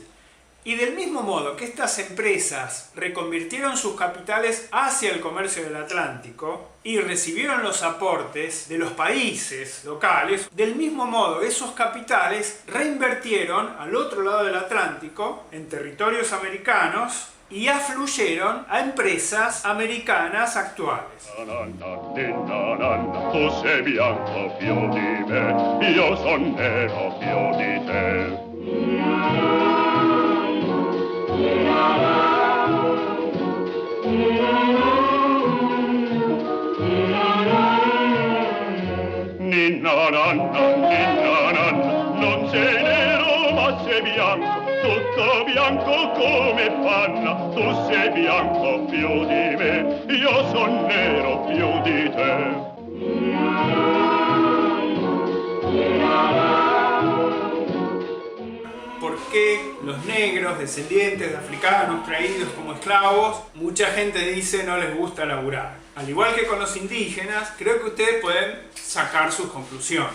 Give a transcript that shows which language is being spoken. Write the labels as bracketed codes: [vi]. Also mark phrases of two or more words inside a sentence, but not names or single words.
[es] Y del mismo modo que estas empresas reconvirtieron sus capitales hacia el comercio del Atlántico y recibieron los aportes de los países locales, del mismo modo esos capitales reinvirtieron al otro lado del Atlántico, en territorios americanos, y afluyeron a empresas americanas actuales. [it] Tu sei bianco più di me, io son nero più di te. Ninna nanna, non sei nero ma sei bianco, tutto bianco come panna, tu sei bianco più di me, io son nero più di te. [es] ¿Por qué los negros, descendientes de africanos traídos como esclavos, mucha gente dice no les gusta laburar? Al igual que con los indígenas, creo que ustedes pueden sacar sus conclusiones.